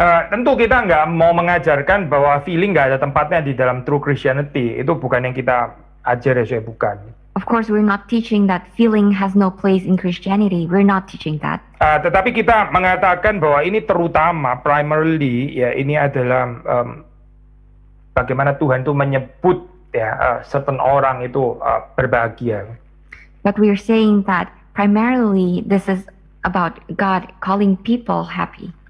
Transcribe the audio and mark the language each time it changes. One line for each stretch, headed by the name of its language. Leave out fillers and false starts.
Indonesian: Tentu kita nggak mau mengajarkan bahwa feeling nggak ada tempatnya di dalam
English: true Christianity.
Indonesian: Itu bukan yang kita ajar ya saya, bukan.
English: Of Of course, we're not teaching that feeling has no place in Christianity. We're not teaching that.
Indonesian: Tetapi kita mengatakan bahwa ini terutama, primarily, ya ini adalah bagaimana Tuhan itu menyebut ya certain orang itu berbahagia.
English: But we're saying that primarily this is about God calling people happy.